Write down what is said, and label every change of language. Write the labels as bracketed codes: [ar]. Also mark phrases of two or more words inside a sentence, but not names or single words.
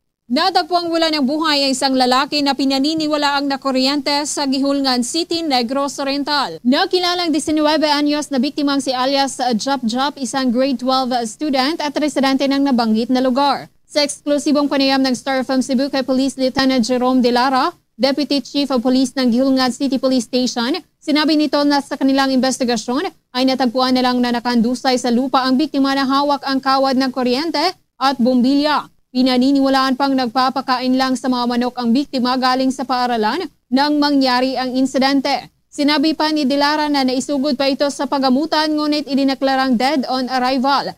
[tl] Nadagpuang wala ng buhay ang isang lalaki na pinaniniwalaang nakuryente sa Gihulngan City, Negros Oriental. Nakilalang 19 anyos na biktimang si alias Jap Jap, isang [en] grade 12 student [tl] at residente ng nabanggit na lugar. Sa eksklusibong panayam ng Star FM Cebu kay [en] Police Lieutenant [tl] Jerome De Lara, [en] Deputy Chief of Police [tl] ng Gihulngan City Police Station, sinabi nito na sa kanilang investigasyon ay natagpuan na lang na nakandusay sa lupa ang biktima na hawak ang kawad ng kuryente at bombilya. Pinaniniwalaan pang nagpapakain lang sa mga manok ang biktima galing sa paaralan nang mangyari ang insidente. Sinabi pa ni De Lara na naisugod pa ito sa pagamutan ngunit idineklarang [en] dead on arrival.